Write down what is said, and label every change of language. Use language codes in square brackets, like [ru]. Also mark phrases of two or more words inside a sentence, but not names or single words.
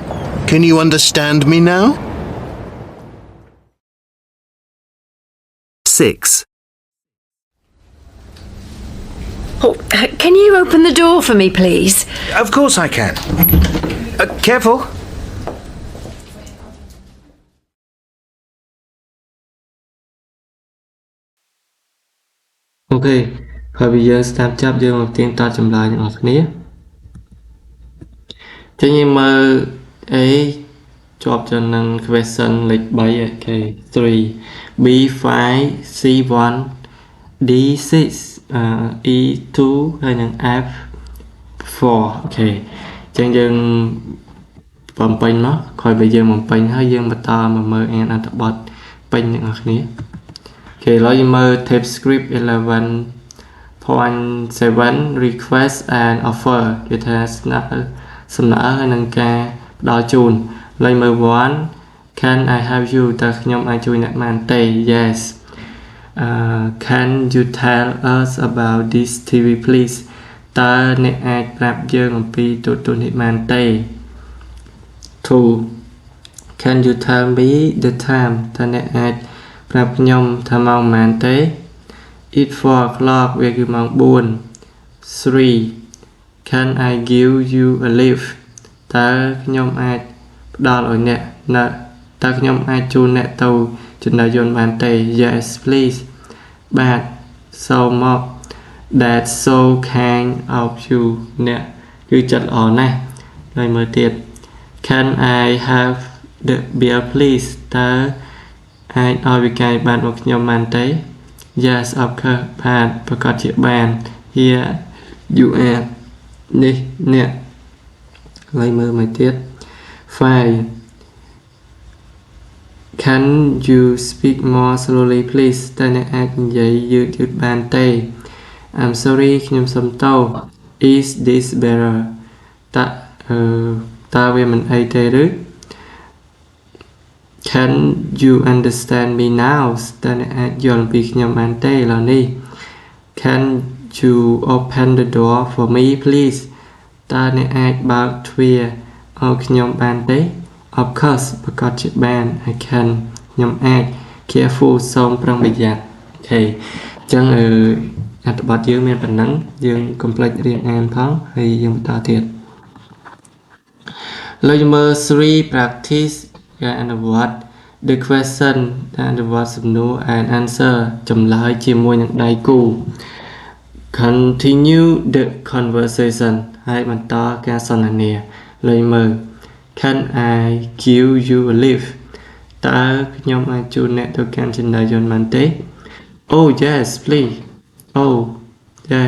[en] Can you understand me now? 6. Oh, can you open the door for me, please? Of course I can. Careful. [km] Ok, ហើយ [vi] bây giờ [km] start chấpយើងមកទៀងតចម្លើយទាំងអស់គ្នាចឹងយើង មើល A ជាប់ទៅនឹង question លេខ3 ok 3 B5 C1 D6 E2 ហើយនឹង F4 ok ចឹងយើងបំពេញមកក្រោយពេលយើងបំពេញហើយយើងបន្តមកមើលអានអត្ថបទពេញទាំងអស់គ្នា ok ឥឡូវយើងមើល [en] tape script [km] 11.7 [en] request and offer [km] គេថាសំណើហើយនឹងការផ្ដល់ជូនឥឡូវមើល 1 [en] can I help you [km] តើខ្ញុំអាចជួយអ្នកបានទេ [en] yes can you tell us about this TV please [km] តើអ្នកអាចប្រាប់យើងអំពីទូរទស្សន៍នេះបានទេ 2 [en] can you tell me the time [km] តើអ្នកអាចប្រាប់ខ្ញុំថាម៉ោងប៉ុន្មានទេ [en] it's 4 o'clock [km] វាគឺម៉ោង 4 3 can [en] I give you a lift [km] តើខ្ញុំអាចផ្ដល់ឲ្យអ្នកនៅតើខ្ញុំអាចជូនអ្នក ទៅចំណីយន្តបានទេ [en] yes please [km] បាទសូមមក [en] that's so kind of you [km] អ្នកគឺចិត្តល្អណាស់ហើយមើលទៀត [en] can I have the bill please [km] តើអាចឲ្យវិការបានមកខ្ញុំបានទេ [en] yes of course [km] បាទប្រកាសជាបាន [en] here you are [km] នេះអ្នកហើយមើលមកទៀត 5 [en] can you speak more slowly please [km] តើអ្នកអាចនិយាយយឺតៗបានទេ [en] I'm sorry [km] ខ្ញុំសុំទោស [en] is this better [km] តើវាមិនអីទេឬ [en] can you understand me now [km] តើអ្នកអាចយល់ពីខ្ញុំបាន ទេឥឡូវនេះ [en] can you open the door for me please [km] តើអ្នកអាចបើកទ្វារឲ្យខ្ញុំបានទេ [en] of course [km] ប្រកាសជាបាន [en] I can [km] ខ្ញុំអាច careful សូមប្រុងប្រយ័ត្ន okay អញ្ចឹងអត្ថបទយើងមានប៉ុណ្ណឹងយើង complete រៀនអានផងហើយយើងបន្តទៀត លើយើងមើល 3 practice ការអនុវត្ត [en] the question [km] ការអនុវត្តសំណួរ [en] and answer [km] ចម្លើយជាមួយនឹងដៃគូ [en] continue the conversation [km] ហើយបន្តការសន្ទនាលើមើល [en] can I give you a lift [km] តើខ្ញុំអាចជូនអ្នកទៅកាន់ចំណីយន្តបានទេ [en] oh yes please oh yeah